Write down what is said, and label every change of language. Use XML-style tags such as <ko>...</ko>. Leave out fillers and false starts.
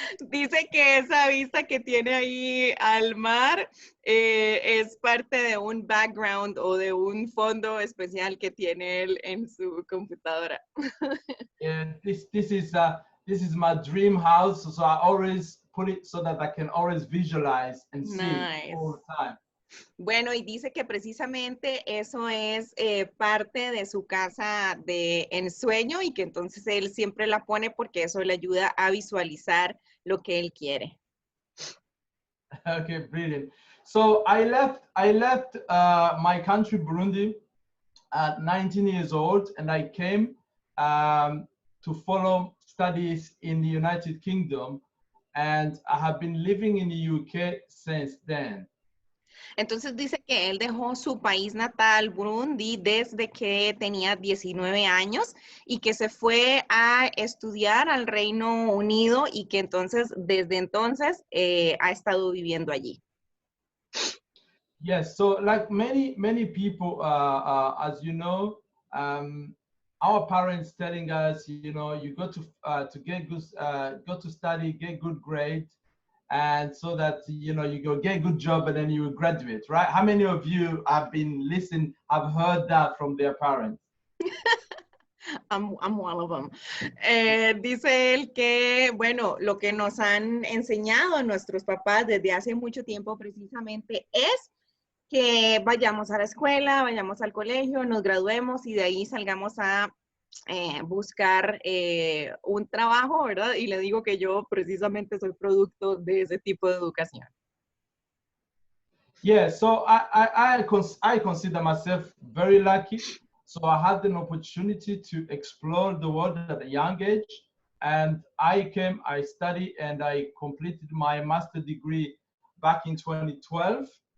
<es>Dice que esa vista que tiene ahí al mar es parte de un background o de un fondo especial que tiene él en su computadora.</es> <en>Yeah, this is my dream house, so I always put it so that I can always visualize and see it all the time.</en> <es>Bueno, y dice que precisamente eso es parte de su casa de ensueño y que entonces él siempre la pone porque eso le ayuda a visualizar lo que él quiere.</es> <en>Okay, brilliant. So I left my country, Burundi, at 19 years old, and I came to follow studies in the United Kingdom, and I have been living in the UK since then. Entonces dice que él dejó su país natal, Burundi, desde que tenía 19 años y que se fue a estudiar al Reino Unido y que entonces, desde entonces, ha estado viviendo allí. Yes, so like many people, as you know, our parents telling us, you know, you go to get good, go to study, get good grades, and so that you know you go get a good job and then you will graduate, right? How many of you have been listening, have heard that from their parents? I'm one of them.</en> <es>Dice él que, bueno, lo que nos han enseñado nuestros papás desde hace mucho tiempo precisamente es que vayamos a la escuela, vayamos al colegio, nos graduemos y de ahí salgamos a buscar un trabajo, ¿verdad? Y le digo que yo precisamente soy producto de ese tipo de educación.</es> <en>Yeah, so I consider myself very lucky. So I had an opportunity to explore the world at a young age, and I studied, and I completed my master's degree back in 2012.</en>